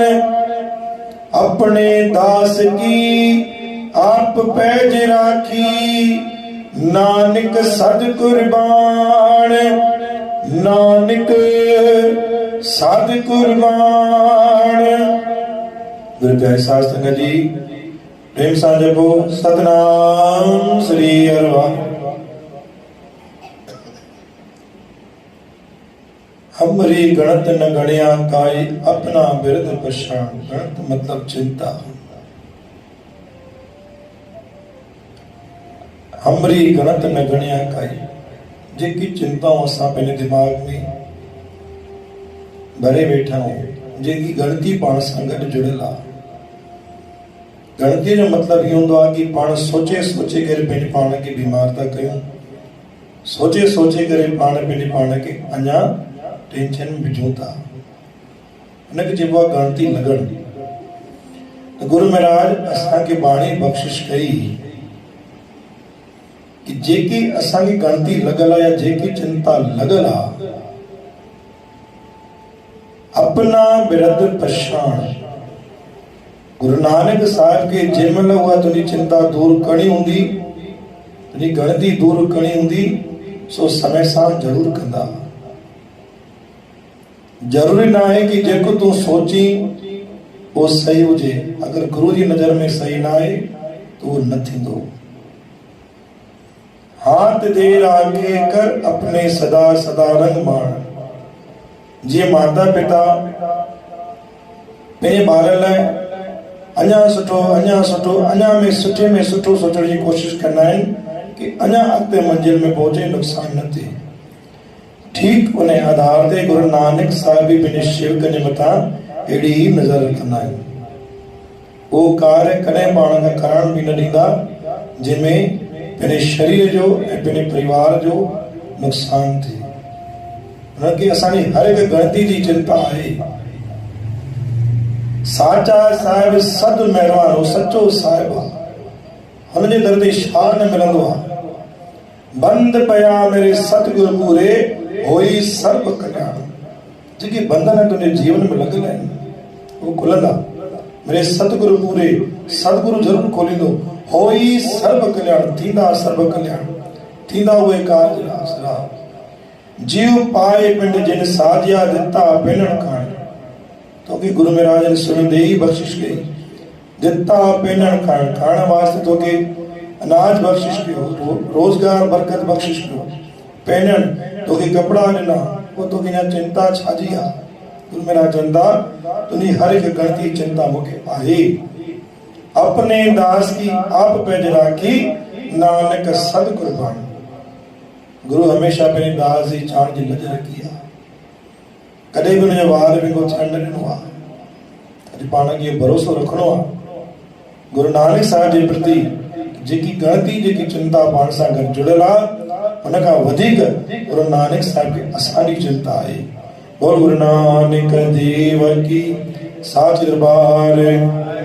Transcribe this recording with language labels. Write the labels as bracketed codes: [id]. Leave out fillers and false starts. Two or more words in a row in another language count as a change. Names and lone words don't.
[pa] ਅਪਨੇ ਦਾਸ ਕੀ ਆਪ ਪੈਜ ਰਾਖੀ, ਨਾਨਕ ਸਦ ਕੁਰਬਾਨ। ਨਾਨਕ ਸਦ ਕੁਰਬਾਨ। गुरु प्यारे साध संगत जी, प्रेम सां जपो सतनाम श्री हर वाहिगुरु। ਹਮਰੀ ਗਣਤ ਨ ਗਣਿਆ ਕਾਈ, ਅਪਨਾ ਬਿਰਦ ਪਛਾਣ। [sd] गणत मतलब चिंता। [pa] ਹਮਰੀ ਗਣਤ ਨ ਗਣਿਆ ਕਾਈ, [sd] जेकी चिंताओं असां पंहिंजे दिमाग में भरे वेठा आहियूं, जेकी गणती पाण सां गॾु जुड़ियल आहे। गणती जो मतिलबु इहो हूंदो आहे कि पाण सोचे सोचे करे पंहिंजे पाण खे बीमार था कयूं, सोचे सोचे करे पाण पंहिंजे पाण खे अञा टेंशन में विझूं था। हुनखे चइबो आहे गणती लॻण। गुरु महाराज असांखे बाणी बख़्शिश कई कि जेकी असांजी गणती लॻल आहे या जेकी चिंता लॻल आहे, [pa] ਅਪਨਾ ਬਿਰਦ ਪਛਾਣ। [sd] गुरु नानक साहिब खे जंहिं महिल उहा तुंहिंजी चिंता दूर करणी हूंदी, तुंहिंजी गणती दूर करणी हूंदी, सो समय सां ज़रूरु कंदा। ज़रूरी न आहे कि जेको तूं सोची उहो सही हुजे। अगरि गुरु जी नज़र में सही न आहे त उहो न थींदो। [pa] ਹਾਥ ਦੇ ਰਾਖੇ ਕਰ ਅਪਨੇ ਸਦਾ ਸਦਾ ਰੰਗ ਮਾਨ। [sd] जीअं माता पिता पंहिंजे ॿार लाइ अञा सुठो अञा सुठो अञा में सुठो सोचण जी कोशिशि कंदा आहिनि कि अञा अॻिते मंज़िल में पहुचे, नुक़सान न थिए। ठीक उन आधार ते गुरु नानक साहिब भी पंहिंजे शेवकनि जे मथां अहिड़ी ही नज़र रखंदा आहिनि। उहो कार्य कॾहिं पाण खां करण बि न ॾींदा जंहिंमें पंहिंजे शरीर जो ऐं पंहिंजे परिवार जो नुक़सान थिए। हुनखे असांजी हर हिकु गणती जी चिंता आहे। [pa] ਸਾਚਾ ਸਾਹਿਬ ਸਦ ਮਹਿਰਬਾਨ, [sd] हो सचो साहिब आहे। हुनजे दर ते छा न मिलंदो आहे। [pa] ਬੰਦ ਪਿਆ ਮੇਰੇ ਸਤਗੁਰੁ ਪੂਰੇ, ਹੋਈ ਸਰਬ ਕਲਿਆਣ। [sd] जेके बंधन तुंहिंजे जीवन में लॻल आहिनि उहो खुलंदा। [pa] ਮੇਰੇ ਸਤਗੁਰੁ ਪੂਰੇ, [sd] सतगुरु ज़रूरु खोलींदो। [pa] ਹੋਈ ਸਰਬ ਕਲਿਆਣ, [sd] थींदा सर्व कल्याण, थींदा उहे कार्य रास। [pa] ਜੀਵ ਪਾਏ ਪਿੰਡ ਜਿਨ ਸਾਜਿਆ ਦਿਤਾ ਪੇਨਨ ਕਾਨ। [sd] तोखे गुरु महाराज ने सुनंदे ही बख़्शिश कई। [pa] ਦਿਤਾ ਪੇਨਨ ਕਾਨ, [sd] खाइण वास्ते तोखे अनाज बख़्शिश कयो, रोज़गार बरकत बख़्शिश कयो। पेनन तोखे कपिड़ा ॾिना, पोइ तोखे अञा चिंता छाजी आहे। गुरु महाराज चवंदा तुंहिंजी हर हिकु गणती चिंता मूंखे आहे। [pa] ਅਪਨੇ ਦਾਸ ਕੀ ਆਪ ਪੈਜ ਰਾਖੀ, ਨਾਨਕ ਸਦ ਕੁਰਬਾਨ। [sd] गुरु हमेशा पंहिंजे दास जी चाण जी लज रखी आहे। कॾहिं बि हुनजो वार विंगो थियण न ॾिनो आहे। अॼु पाण खे भरोसो रखिणो आहे गुरु नानक साहिब जे प्रति जेकी गणती जेकी चिंता पाण सां गॾु जुड़ियल आहे उन खां वधीक गुरु नानक साहिब खे असांजी चिंता आहे। [pa] ਬੋਲ ਗੁਰੁ ਨਾਨਕ ਦੇਵ ਕੀ ਸਾਚ ਦਰਬਾਰ